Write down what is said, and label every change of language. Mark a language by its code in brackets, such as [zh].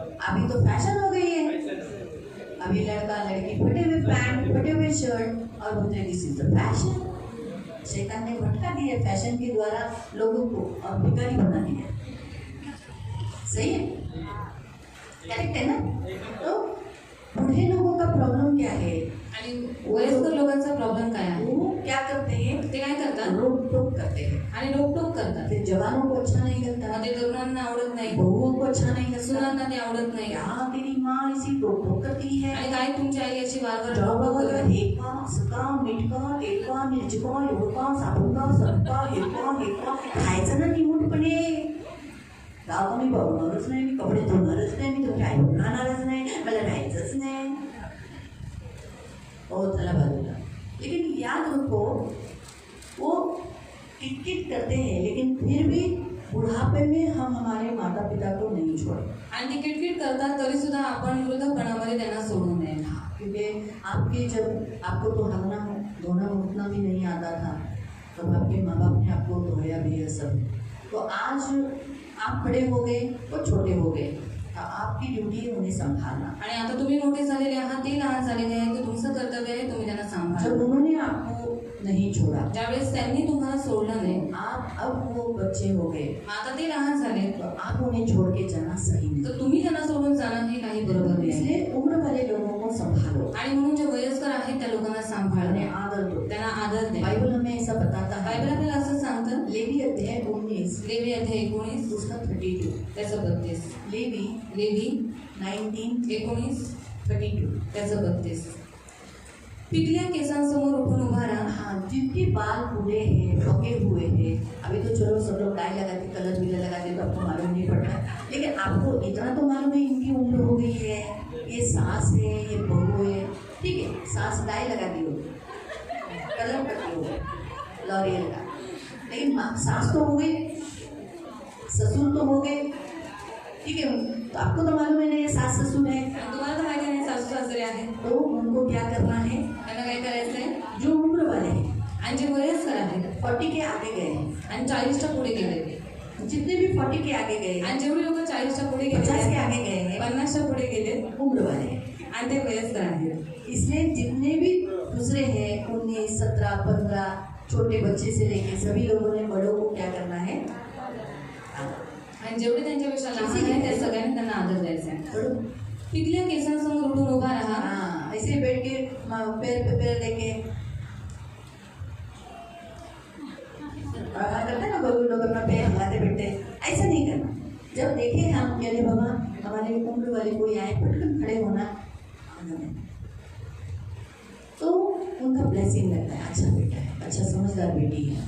[hi] अभी तो फैशन हो गई है. अभी लड़का लड़की फटे हुए पैंट, फटे हुए शर्ट और बोलते हैं [en] This is the fashion. [hi] शैतान ने भटका दिया फैशन के द्वारा लोगों को और भिखारी बना दिया. सही है. करेक्ट है ना. तो बूढ़े लोगों का प्रॉब्लम क्या है? [mr] आणि वयस्कर लोकांचा प्रॉब्लेम काय आहे? [hi] वो क्या करते हैं? [mr] ते काय करतात? [hi] रोक टोक करते हैं. [mr] आणि रोकटोक करतात. [hi] ते जवानों को अच्छा नहीं लगता, [mr] मग ते तरुणांना आवडत नाही, [hi] बहुओं को अच्छा नहीं लगता. [mr] सुनांना ते आवडत नाही. [hi] यहाँ तेरी माँ इसी रोक टोक करती है. [mr] आणि काय तुमची आई अशी वारंवार [en] जॉब [mr] रोकटोक [hi] वगैरह करते. [mr] हेका, सका, मिटका, तेलका, मिरचका, एवढका, साबुका, सरका, हेका, खायचं ना निमूटपणे. गाव मी बघणारच नाही, मी कपडे धुणारच नाही, मी तुमच्या आई खाणारच नाही, मला राहायचंच नाही. ओ चला बाजूला. [hi] लेकिन याद रखो वो किटकिट करते हैं, लेकिन फिर भी बुढ़ापे में हम हमारे माता पिता को नहीं छोड़े. [mr] आणि ते किटकिट करतात तरी सुद्धा आपण वृद्धपणामध्ये त्यांना सोडू नये. [hi] क्योंकि आपके जब आपको तो धोना उठना भी नहीं आता था, तब आपके माँ बाप ने आपको धोया भी है सब. तो आज आप बड़े हो गए, वो छोटे हो गए, आपकी ड्यूटी है उन्हें संभालना. [mr] आणि आता तुम्ही मोठे झालेले आहात, ते लहान झालेले आहेत, ते तुमचं कर्तव्य आहे, तुम्ही त्यांना सांभाळा. [hi] जब उन्होंने आपको नहीं छोड़ा, [mr] ज्यावेळेस त्यांनी तुम्हाला सोडलं नाही, [hi] आप अब वो बच्चे हो गए, [mr] आता ते लहान झाले, [hi] तो आप उन्हें छोड़ के जाना सही नहीं. [mr] तर तुम्ही त्यांना सोडून जाणं हे काही बरोबर नाही. [hi] इसलिए उम्र वाले लोगों को संभालो [mr] आणि म्हणून जे वयस्कर आहेत त्या लोकांना सांभाळणे, [hi] उन्हें आदर दो. [mr] त्यांना आदर द्या. [hi] बाइबल हमें ऐसा बताता है. [mr] बायबल आपल्याला असं सांगतं. [hi] लेवी अध्याय 19 [mr] लेवी अध्याय 19 [hi] उसका 32. [mr] त्याचं 32. [hi] लेवी [mr] लेवी 19:32 त्याचं 32. पिकल्या केसांसमोर उठून उभा राहा. [hi] हाँ, जिनके बाल बूढ़े हैं, पके हुए हैं, अभी तो चलो सब लोग डाई लगाते, कलर भी लगाते, तो आपको मालूम नहीं पड़ता, लेकिन आपको इतना तो मालूम है इनकी उम्र हो गई है. ये सास है, ये बहू है, ठीक है, सास डाई लगा दी हो, कलर करती हो लॉरियल का, लेकिन सास तो हो गई, ससुर तो हो गए, ठीक है। तो आपको तो मालूम है ना ये सास ससुर है, [mr] आणि तुम्हाला तर माहिती नाही सासू सासरे आहेत, [hi] तो उनको क्या करना है, [mr] त्यांना काय करायचं आहे, [hi] जो उम्र वाले हैं, [mr] आणि जे वयस्कर आहेत [hi] 40 के आगे गए हैं, [mr] आणि 40च्या पुढे गेले, [hi] जितने भी 40 के आगे गए हैं, [mr] आणि जेवढे लोक 40च्या पुढे [hi] 50 के [mr] गेले, [hi] आगे गए हैं, [mr] 50च्या पुढे गेले [hi] उम्र वाले हैं। [mr] आणि ते वयस्कर आहेत। [hi] इसलिए जितने भी दूसरे हैं 19, 17, 15 छोटे बच्चे से लेके सभी लोगों ने बड़ों को क्या करना है, [mr] आणि जेवढे त्यांच्यापेक्षा लहान आहेत त्या सगळ्यांनी त्यांना आदर द्यायचा आहे। पिकल्या केसांसमोर उठून उभा राहा, [hi] हाँ, ऐसे बैठ के पैर पे पैर लेके करते हैं ना, कोई लोग अपना पैर हिलाते बैठते, ऐसा नहीं करना। जब देखे हम कि अरे बाबा हमारे उम्र वाले कोई आए, पटकन खड़े होना आंगन में, तो उनका ब्लेसिंग लगता है, अच्छा बेटा है, अच्छा समझदार बेटी है।